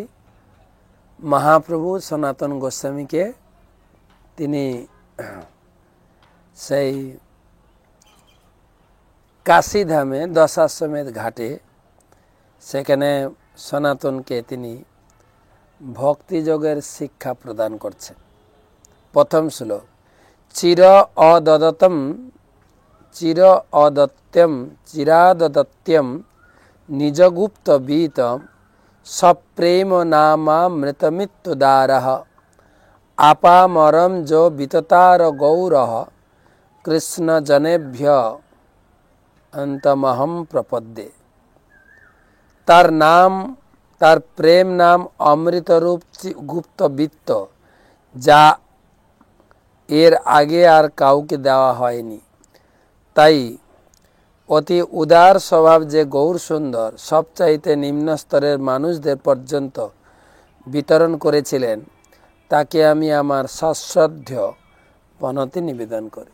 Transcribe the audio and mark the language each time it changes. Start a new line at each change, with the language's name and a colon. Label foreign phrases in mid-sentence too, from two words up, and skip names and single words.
Bangla: মহাপ্রভু সনাতন গোস্বামীকে তিনি সেই কাশীধামে দশাশ্বমেধ ঘাটে সেখানে সনাতনকে তিনি ভক্তিযোগের শিক্ষা প্রদান করছেন। প্রথম শ্লোক
Sanskrit: চিরাদত্যম নিজগুপ্ত বীতম সপ্রেম নামামৃতমিত্যুদারঃ আপামরম যো বিততার গৌরঃ কৃষ্ণ জনেভ্য অন্তমহম প্রপদ্যে।
Bangla: তার প্রেম নাম অমৃতরূপ গুপ্ত বৃত্ত, যা এর আগে আর কাউকে দেওয়া হয়নি। তাই অতি উদার স্বভাব যে গৌর সুন্দর সবচাইতে নিম্ন স্তরের মানুষদের পর্যন্ত বিতরণ করেছিলেন, তাকে আমি আমার সশ্রদ্ধ প্রণতি নিবেদন করি।